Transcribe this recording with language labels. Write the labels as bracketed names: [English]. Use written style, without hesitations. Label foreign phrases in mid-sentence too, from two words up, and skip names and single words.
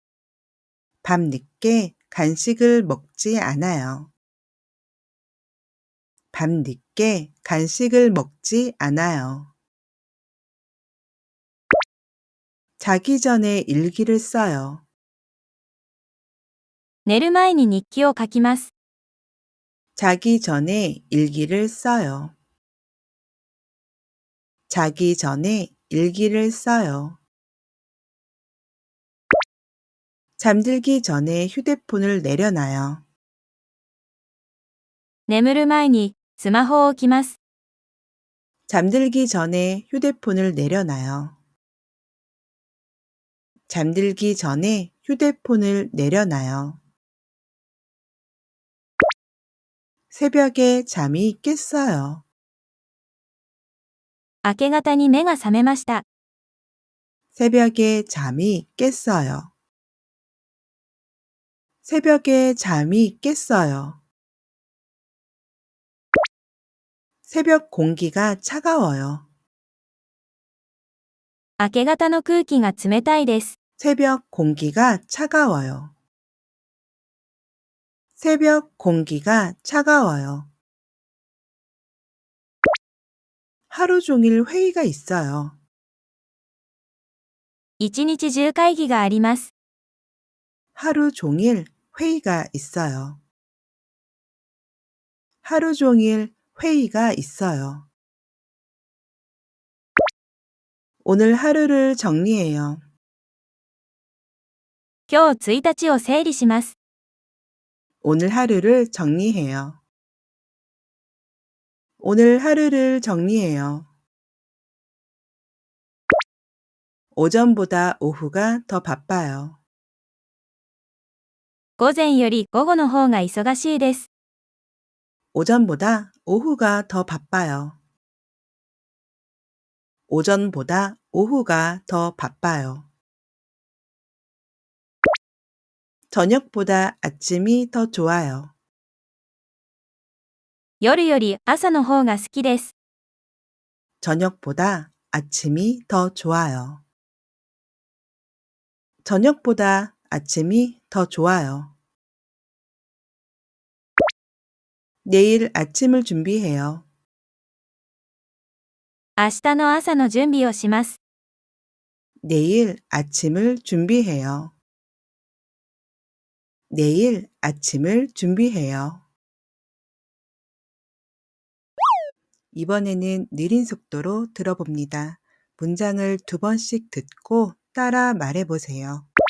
[Korean] 밤늦게 간식을 먹지 않아요. 밤늦게 간식을 먹지 않아요. 자기 전에 일기를 써요. [Japanese] 寝る前に日記を書きます。 [Korean] 자기 전에 일기를 써요. 자기 전에 일기를 써요. 잠들기 전에 휴대폰을 내려놔요. [Japanese] 眠る前にスマホを置きます。 [Korean] 잠들기 전에 휴대폰을 내려놔요. 잠들기 전에 휴대폰을 내려놔요. 새벽에 잠이 깼어요. [Japanese] 明け方に目が覚めました。 [Korean] 새벽에 잠이 깼어요. 새벽에 잠이 깼어요. 새벽 공기가 차가워요. [Japanese] 明け方の空気が冷たいです。 [Korean] 새벽 공기가 차가워요. 새벽 공기가 차가워요. 하루 종일 회의가 있어요. [Japanese] 一日中会議があります。 [Korean] 하루 종일 회의가 있어요. 하루 종일 회의가 있어요. 오늘 하루를 정리해요. [Japanese] 今日1日を整理します。 [Korean] 오늘 하루를 정리해요. 오늘 하루를 정리해요. 오전보다 오후가 더 바빠요. [Japanese] 午前より午後の方が忙しいです。 [Korean] 오전보다 오후가 더 바빠요. 오전보다 오후가 더 바빠요. 저녁보다 아침이 더 좋아요. [Japanese] 夜より朝の方が好きです。 [Korean] 저녁보다 아침이 더 좋아요. 저녁보다 아침이 더 좋아요. 내일 아침을 준비해요. [Japanese] 明日の朝の準備をします。 [Korean] 내일 아침을 준비해요. 내일 아침을 준비해요. 이번에는 느린 속도로 들어봅니다. 문장을 2번씩 듣고 따라 말해보세요.